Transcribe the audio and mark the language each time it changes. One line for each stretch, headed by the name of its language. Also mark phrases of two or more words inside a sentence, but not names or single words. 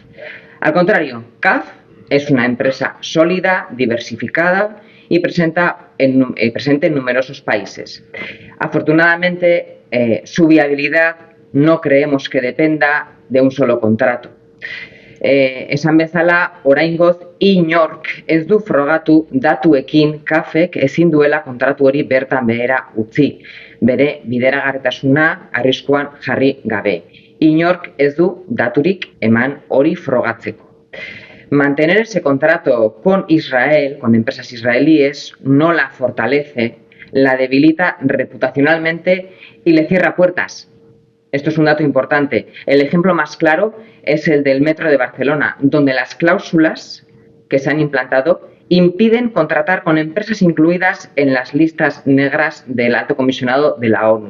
Spanish: Al contrario, CAF es una empresa sólida, diversificada y presente en numerosos países. Afortunadamente, su viabilidad no creemos que dependa de un solo contrato.
Basque: Esan bezala, oraingoz inork ez du frogatu datuekin CAFek ezin duela kontratu hori bertan behera utzi, bere bideragarritasuna arriskuan jarri gabe. Inork ez du daturik eman hori frogatzeko.
Spanish: Mantener ese contrato con Israel, con empresas israelíes, no la fortalece, la debilita reputacionalmente y le cierra puertas. Esto es un dato importante. El ejemplo más claro es el del Metro de Barcelona, donde las cláusulas que se han implantado impiden contratar con empresas incluidas en las listas negras del Alto Comisionado de la ONU.